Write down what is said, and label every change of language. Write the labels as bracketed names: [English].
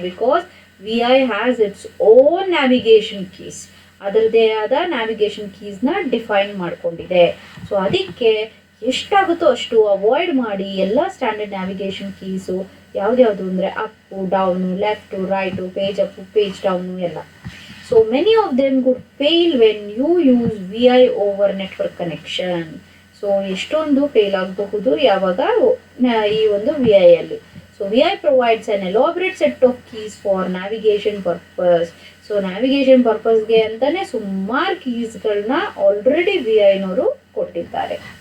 [English] Because VI has its own navigation keys. [Kannada] ಅದರದೇ ಆದ navigation ಕೀಸ್ನ define ಮಾಡ್ಕೊಂಡಿದೆ. ಸೊ ಅದಕ್ಕೆ ಎಷ್ಟಾಗುತ್ತೋ ಅಷ್ಟು ಅವಾಯ್ಡ್ ಮಾಡಿ. ಎಲ್ಲ ಸ್ಟ್ಯಾಂಡರ್ಡ್ ನ್ಯಾವಿಗೇಷನ್ ಕೀಸು ಯಾವ್ದ್ಯಾವುದು ಅಂದರೆ Appu, down, left, right, page Appu, page down ಎಲ್ಲ. [English] So many of them could fail when you use VI over network connection. [Kannada] So ಎಷ್ಟೊಂದು ಫೇಲ್ ಆಗಬಹುದು ಯಾವಾಗ ಈ ಒಂದು VI ಅಲ್ಲಿ. [English] So VI provides an elaborate set of keys for navigation purpose. [Kannada] So navigation purposeಗೆ ಅಂತಾನೆ ಸುಮಾರು ಕೀಸ್ಗಳನ್ನ already VIನವರು ಕೊಟ್ಟಿದ್ದಾರೆ.